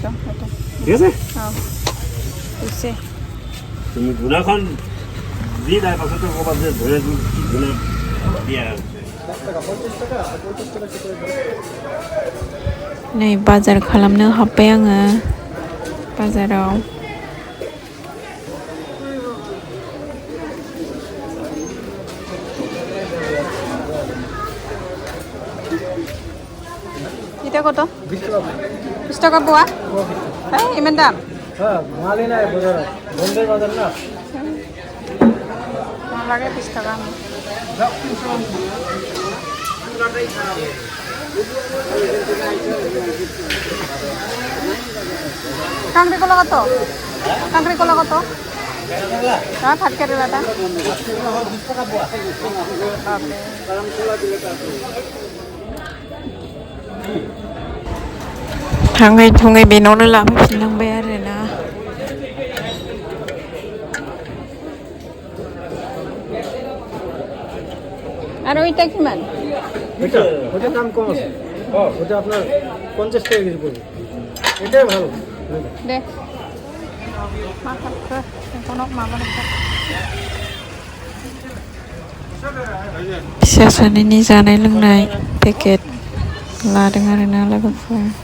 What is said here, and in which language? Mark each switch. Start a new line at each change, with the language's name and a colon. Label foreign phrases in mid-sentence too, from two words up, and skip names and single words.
Assamese: ঠিক আছে বুঝছে তুমি ধুনাখন দি তাৰ পাছতে ক'ৰবাত যে ধুনা দিয়া
Bodo: नै बाजार खालामनो हाबबाय आङो बाजाराव
Bangla: এটা কত 20 টাকা পোয়া এই ইমান দাম হ্যাঁ মালই নাই বাজারে বন্ধের বাজার না লাগে 20 টাকা কাঁকড়ি কলা কত কাঁকড়ি কলা কত হ্যাঁ থাকের দাদা 20 টাকা পোয়া
Bodo: थाङै थुङै बेनावनो लाफैफिननांबाय आरोना
Bangla: আর ওইটা কিমান ওটা দাম কম আছে ওটা আপনার 50 টাকা কেজি পড়বে এটাই ভালো দে মাথা কোনো মামা
Bodo: फिसा सानैनि जानाय लोंनाय पेकेट लादों आरोना लोगोफोर